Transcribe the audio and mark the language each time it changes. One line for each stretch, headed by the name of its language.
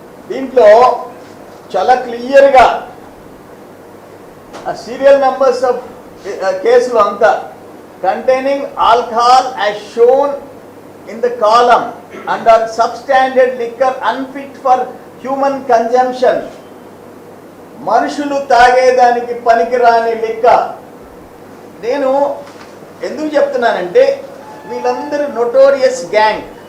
Telugu: దీంట్లో చాలా క్లియర్గా ఆ సీరియల్ నెంబర్స్ ఆఫ్ కేసులు అంతా
English: containing alcohol as shown in the column under substandard liquor unfit for human consumption.
Telugu: మనుషులు తాగేదానికి పనికిరాని లిక్క. నేను ఎందుకు చెప్తున్నానంటే వీళ్ళందరూ నోటోరియస్ గ్యాంగ్.